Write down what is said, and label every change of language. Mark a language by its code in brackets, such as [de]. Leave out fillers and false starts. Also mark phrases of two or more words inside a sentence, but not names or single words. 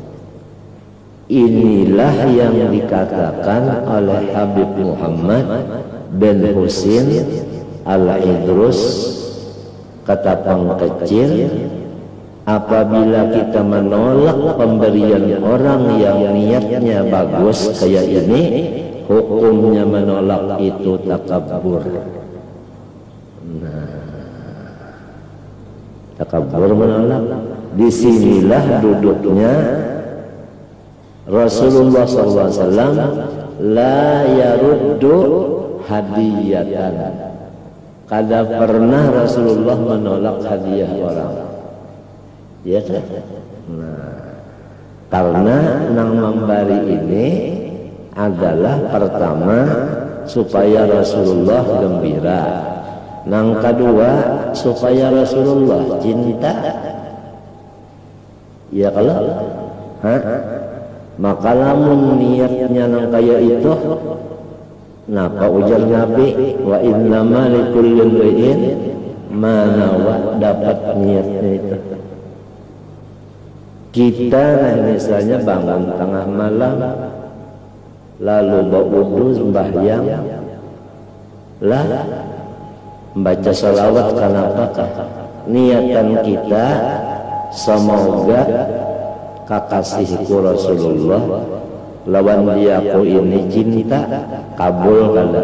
[id] Inilah yang dikatakan oleh Habib Muhammad bin Husin Al-Idrus, Ketapang Kecil, apabila kita menolak pemberian orang yang niatnya bagus kayak ini, hukumnya menolak itu takabur. Nah, takabur menolak. Disinilah duduknya Rasulullah SAW, [ar] لا يرد هدية. [bjn] Kada pernah Rasulullah menolak hadiah orang. Ya kan? Nah, karena nang memberi ini adalah pertama supaya Rasulullah gembira, nang kedua supaya Rasulullah cinta. Ya kalau maka lamun niatnya nang kaya itu, napa ujar Nabi, [ar] وإنما لكل امرئ ما نوى, [bjn] dapat niatnya itu. Kita misalnya bangun tengah malam lalu berwudu sembahyang, lah membaca salawat, kenapakah niatan kita semoga kakasihku Rasulullah lawan diaku ini cinta, kabul kada?